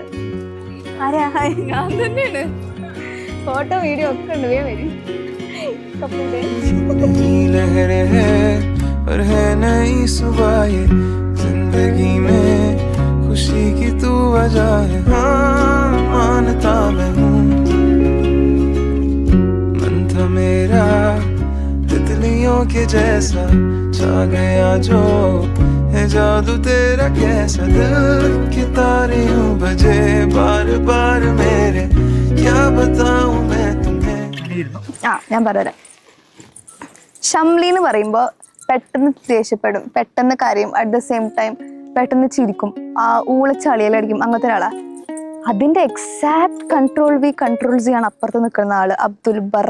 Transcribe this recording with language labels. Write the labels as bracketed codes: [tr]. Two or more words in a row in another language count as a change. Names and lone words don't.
[ml] ഞാൻ തന്നെയാണ്. ഫോട്ടോ വീഡിയോ ഒക്കെ ഉണ്ട്. [hi] खुशी की तू वजह है, हाँ मानता मैं हूँ. मन था मेरा तितलियों के जैसा, छा गया जो है जादू तेरा कैसा. दिल की तारे यूं बजे बार बार मेरे, क्या बताऊं मैं तुम्हें. [ml] ഞാൻ പറയാം. ഷംലി എന്ന് പറയുമ്പോൾ പെട്ടെന്ന് ദേഷ്യപ്പെടും, പെട്ടെന്ന് കരയും, [en] at the same time [ml] പെട്ടെന്ന് ചിരിക്കും, ഊളച്ചളിയിലടിക്കും, അങ്ങനത്തെ ഒരാളാ. അതിന്റെ [en] exact control [ml] ചെയ്യാൻ അപ്പുറത്ത് നിൽക്കുന്ന ആള് അബ്ദുൽ ബർ.